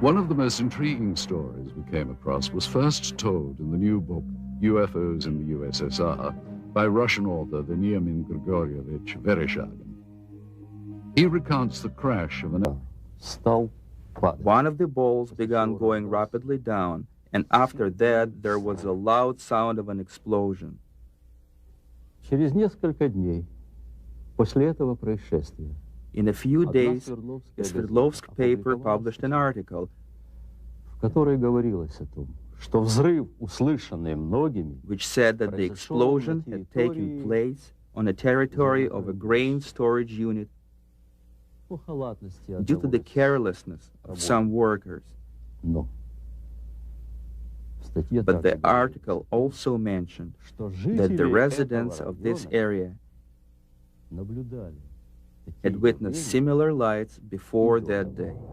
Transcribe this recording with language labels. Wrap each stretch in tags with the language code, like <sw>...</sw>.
<en>One of the most intriguing stories we came across was first told in the new book, UFOs in the USSR, by Russian author Veniamin Grigorievich Vereshchagin. He recounts the crash of an... One of the balls began going rapidly down, and after that there was a loud sound of an explosion.</en> <ru>Через несколько дней после этого происшествия</ru> <en>In a few days, a Sverdlovsk paper published an article</en> <ru>в которой говорилось о том, что взрыв, услышанный многими,</ru> <en>which said that the explosion had taken place on the territory of a grain storage unit due to the carelessness of some workers. But the article also mentioned that the residents of this area had witnessed similar lights before that day.</en>